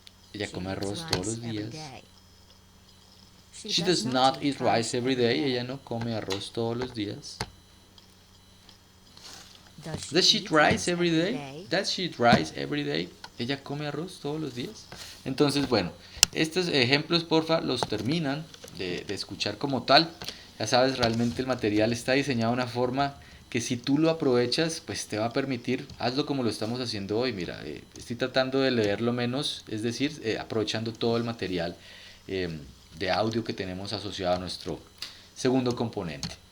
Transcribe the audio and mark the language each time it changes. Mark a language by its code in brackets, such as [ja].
[es] Ella come arroz todos los días. [en] She does not eat rice every day. [es] Ella no come arroz todos los días. [en] Does she eat rice every day? Does she eat rice every day? [es] Ella come arroz todos los días. Entonces, bueno, estos ejemplos, porfa, los terminan de escuchar como tal. Ya sabes, realmente el material está diseñado de una forma que si tú lo aprovechas, pues te va a permitir, hazlo como lo estamos haciendo hoy. Mira, estoy tratando de leerlo menos, es decir, aprovechando todo el material de audio que tenemos asociado a nuestro segundo componente.